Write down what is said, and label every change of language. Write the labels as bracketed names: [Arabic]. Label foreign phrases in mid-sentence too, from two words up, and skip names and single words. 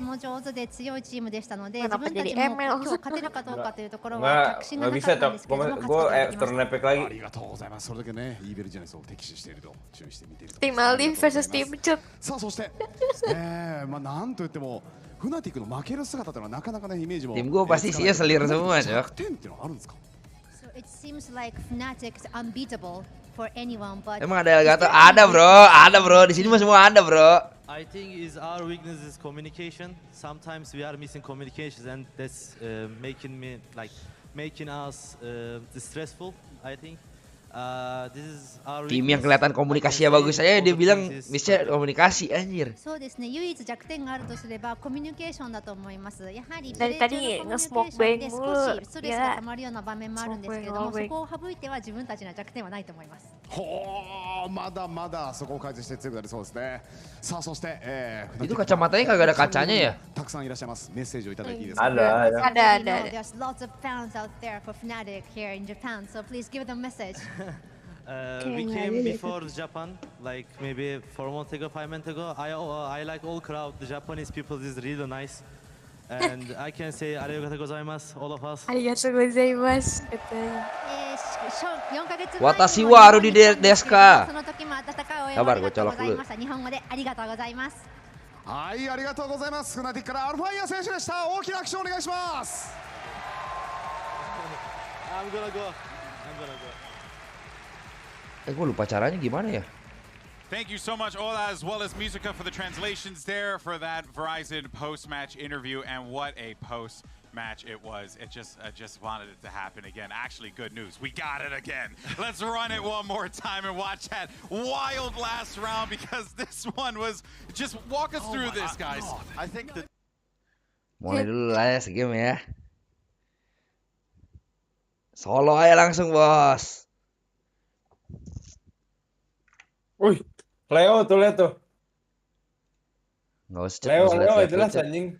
[Japanese] とても上手で強いチームでしたので、自分たちも今日勝てるかどうかというところは確信がなかったんですけども、勝つことができました。ありがとうございます。それだけね、イーベルジェネスを敵視していると注意して見ていると。 [Indonesian] Tim Aldi versus Tim Cut. [Japanese] さあそしてなんといってもフナティックの負ける姿というのはなかなかねイメージも。 [Indonesian] Tim gua pasti isinya selir semua, Cok. [Japanese] 点っていうのはあるんですか? [English] So it seems like Fnatic is unbeatable for anyone, but [Indonesian] Emang ada Elgato? Ada bro. Di sini mah semua ada bro. [English] I think is our weakness is communication. Sometimes we are missing communications, and that's making us distressful. I think this is our [Indonesian] Tim yang kelihatan komunikasinya bagus aja dia bilang missnya komunikasi anjir. [Japanese] そうですね。唯一弱点があるとすればコミュニケーションだと思います。やはり [Indonesian] Dari tadi nge-smoke bang [Japanese] で少 [Indonesian] mulu. [Japanese] しストレスが溜まるような場面もあるんですけれども、そこを省いては自分たちの弱点はないと思います。ほー、まだまだそこを改善して強くなりそうですね。さあそして、 [Indonesian] Itu kacamatanya kagak ada kacanya ya? [Japanese] たくさんいらっしゃいます。メッセージをいただいていいですか? [Indonesian] Ada. [English] There's lots of fans out there for Fnatic here in Japan, so please give them a message. We came before Japan, like maybe 4 months ago, 5 months ago. I like all crowd. The Japanese people is really nice, and I can say [Japanese] ありがとうございます, [English] all of us. [Japanese] ありがとうございます. 私はアルディですか. [Indonesian] Sabar, gue colok dulu. [Japanese] はい、ありがとうございます。フナティックからアルファイア選手でした。大きな拍手をお願いします。 [English] I'm gonna go. [Indonesian] Gue lupa caranya gimana ya? [English] Thank you so much, Ola, as well as Musica, for the translations there for that Verizon post-match interview, and what a post-match it was. It just wanted it to happen again. Actually, good news. We got it again. Let's run it one more time and watch that wild last round, because this one was just walk us through this, guys. I think that [Indonesian] Mulai dulu lah ya segame ya. Solo aja langsung, bos. Wih, Leo tuh lihat tuh. Nggak usah Leo lihat, jelas anjing.